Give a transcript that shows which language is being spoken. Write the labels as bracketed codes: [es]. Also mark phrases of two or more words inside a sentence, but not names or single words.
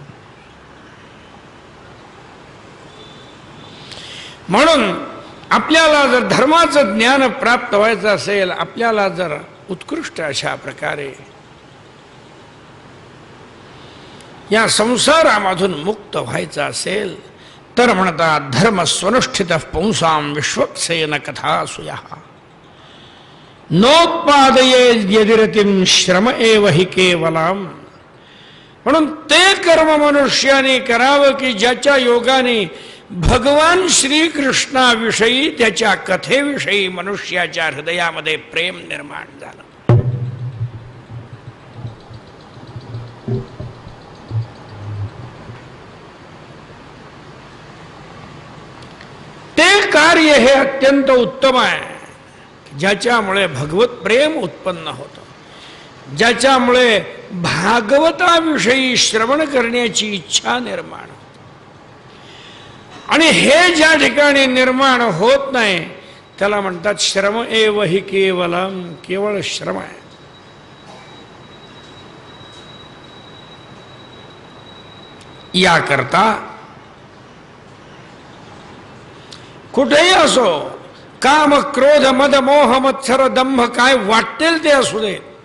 [mr] म्हणून आपल्याला जर धर्माचं ज्ञान प्राप्त व्हायचं असेल, आपल्याला जर उत्कृष्ट अशा प्रकारे या संसारामधून मुक्त व्हायचं असेल तर म्हणतात [sa] धर्म स्वनुष्ठित पुंसाम विश्वक्सेन कथासूया नोत्पादये यदिरतिम श्रम एव हि केवलम. [mr] म्हणून ते कर्म मनुष्याने करावं की ज्याच्या योगाने भगवान श्रीकृष्णाविषयी त्याच्या कथेविषयी मनुष्याच्या हृदयामध्ये प्रेम निर्माण झालं. ते कार्य हे अत्यंत उत्तम आहे, ज्याच्यामुळे भगवत प्रेम उत्पन्न होतं, ज्याच्यामुळे भागवताविषयी श्रवण करण्याची इच्छा निर्माण होते. आणि हे ज्या ठिकाणी निर्माण होत नाही त्याला म्हणतात [sa] श्रम एव हि केवलम, [mr] केवळ श्रम आहे. याकरता कुठेही असो, काम क्रोध मद मोह मत्सर दंभ काय वाटेल ते असू दे,